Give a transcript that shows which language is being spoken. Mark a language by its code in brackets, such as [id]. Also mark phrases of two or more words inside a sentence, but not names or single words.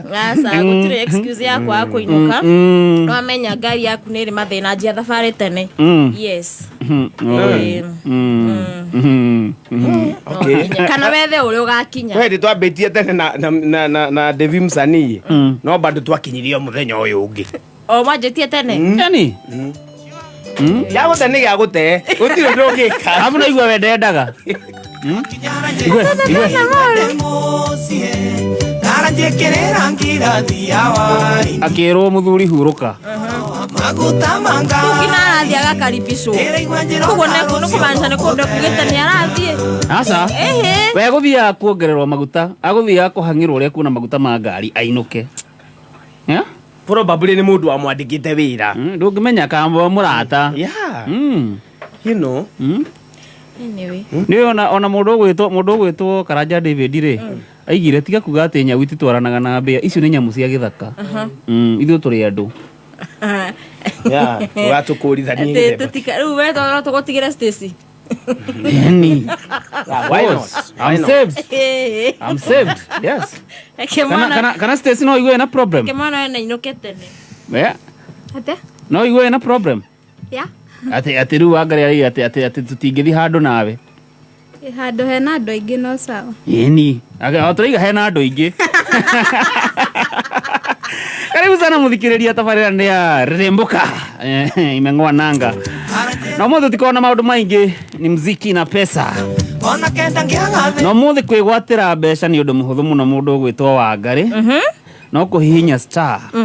[ki] asa gutire excuse yaku akuinuka no amenya ngari yaku niri mathina njia thabari tene yes [en] okay [ki] kana wethe uri ugakinya we ndi twambitie tene na Devi Msanii no bado twakinyirio muthenya uyu ungi o majitie tene [sw] yani [ki] ya gute ni ya gute gutire ndungika abu naigua wendendaga akirwo muthuri huruka maguta manga kina arathia gakaribisho kugo no kubanza ne kundu kugita ni arathie asa we guthia kuongererwa maguta aguthia kuhangirwo uria kuna maguta ma ngari ainuke probably ni mundu amwandikite wira ndungimenya kamba murata [en] you know anyway [ki] ni ona mundu gwitwo Karanja David ri aigire tiga kuga ati nyau ititwaranaga na mbia icio ni nyamu cia githaka ithu turi andu watukurithanie tutika ru we to tugotigire Stacy [en] why not I'm saved yes [ki] kana Stacy no igwe na problem kemana na inokete ne ate no igwe na problem ati ru angare ati tutingithi handu nawe handu hena andu aingi no sawa ni turiga hena andu aingi [sw] karibu sana [ki] muthikiriria tabarira ni ya Remboka imeng'oa nanga no muthe tikona maundu maingi ni muziki na pesa no muthe kwigwatira mbeca ni undu muhuthu muno mundu ugwitwo Wangari no kuhihinya star